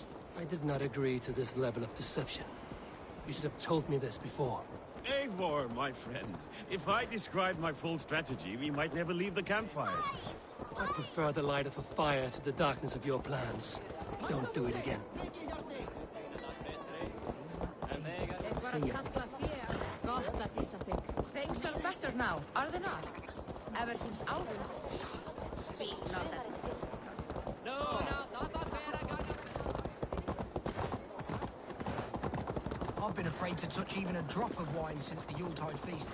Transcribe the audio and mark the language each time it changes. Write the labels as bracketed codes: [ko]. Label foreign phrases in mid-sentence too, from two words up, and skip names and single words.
[en] I did not agree to this level of deception. You should have told me this before. Eivor, my friend. If I described my full strategy, we might never leave the campfire. I prefer the light of a fire to the darkness of your plans. Don't do it again. See ya. [is] Gott að hitta þig. [en] Things are better now, are they not? Ever since our... Speak not that. No, I've been afraid to touch even a drop of wine since the Yuletide feast.